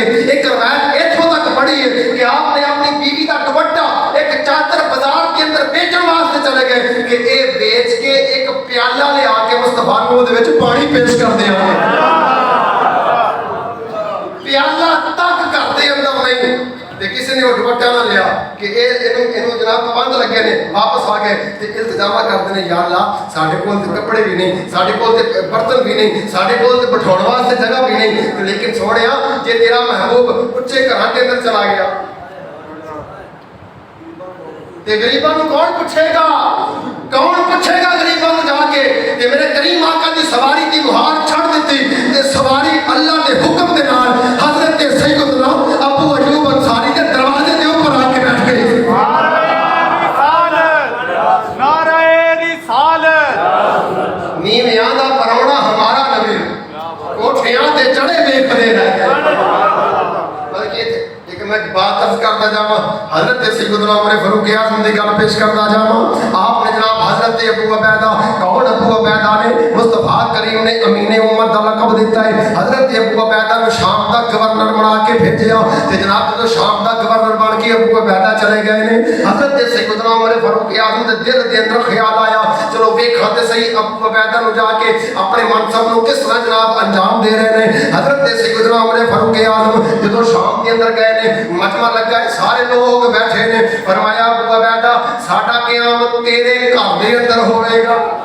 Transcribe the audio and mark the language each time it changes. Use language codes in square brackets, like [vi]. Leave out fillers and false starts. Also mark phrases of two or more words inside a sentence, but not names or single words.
[pa] ایک روایت ایتھوں تک پڑھی ہے کہ آپ نے اپنی بیوی کا دوپٹہ ایک چادر بازار کے اندر بیچنے واسطے چلے گئے کہ یہ بیچ کے ایک پیالہ لے آ کے مصطفیٰ نوں اوہدے وچ پانی پیش کر دیں گے. پیالہ تک گھر دے اندر نہیں تے [ur] کسی نے وہ دوپٹا نہ لیا [pa] کہ یہ جناب پابند لگے نے واپس آ گئے تے [ur] التجامہ کرتے ہیں [ar] یا اللہ [pa] ساڈے کول تے کپڑے بھی نہیں ساڈے کول تے برتن بھی نہیں ساڈے کول تے بٹھاؤن واسطے جگہ بھی نہیں لیکن سونیا جے تیرا محبوب اچھے گھراں دے اندر چلا گیا تے غریباں نوں کون پوچھے گا غریباں نوں جا کے تے میرے کریم آقا دی سواری دی مہار چھڑ دتی تے سواری اللہ دے حکم دے نال حضرت سیدنا ابو ایوب انصاری دے دروازے دے اوپر آ کے بیٹھ گئے نعرہ رسالت نیویاں دا پرونا ہمارا نبی کوٹھیاں تے چڑھے ویکھدے رہ گئے بلکہ ایک میں بات عرض کرتا جاواں حضرت سیدنا عمر فاروق اعظم دی گل پیش کرتا جاواں آپ نے جناب حضرت ابو عبیدہ کون ابو عبیدہ نے مصطفیٰ کریم نے امین امت دا لقب دیتا ہے حضرت ابو عبیدہ کو شام دا گورنر بنا کے بھیجیا تے جناب جو شام دا گورنر بن کے ابو عبیدہ چلے گئے نے حضرت سیدنا عمر فاروق اعظم دے دل دے اندر خیال آیا چلو ویکھاں تے صحیح ابو عبیدہ نو جا کے اپنے منصب نو کس طرح جناب انجام دے رہے نے حضرت سیدنا عمر فاروق اعظم جدوں شام دے اندر گئے نے مجمع لگا ہے سارے لوگ بیٹھے نے فرمایا ابو عبیدہ ساڈا قیامت تیرے گھر دے اندر ہوئے گا